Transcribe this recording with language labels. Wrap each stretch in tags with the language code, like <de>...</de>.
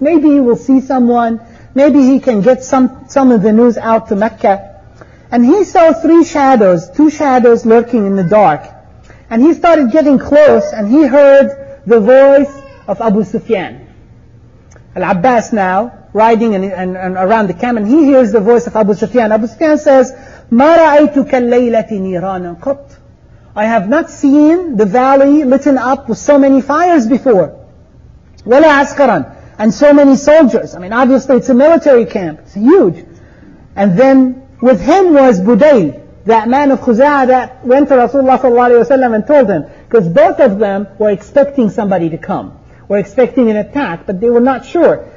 <en>Maybe he will see someone, maybe he can get some of the news out to Mecca. And he saw two shadows lurking in the dark. And he started getting close, and he heard the voice of Abu Sufyan. Al-Abbas now, riding and around the camp, and he hears the voice of Abu Sufyan. Abu Sufyan says,</en> <ar>مَا رَأَيْتُ كَاللَّيْلَةِ نِيرَانًا قَطْ.</ar> <en>I have not seen the valley lit up with so many fires before.</en> <ar>وَلَا عَسْكَرًا.</ar> <en>And so many soldiers. I mean, obviously it's a military camp. It's huge. And then with him was Budayl that man of Khuza'ah that went to Rasulullah sallallahu alaihi wasallam and told him, because both of them were expecting somebody to come, were expecting an attack, but they were not sure.</en>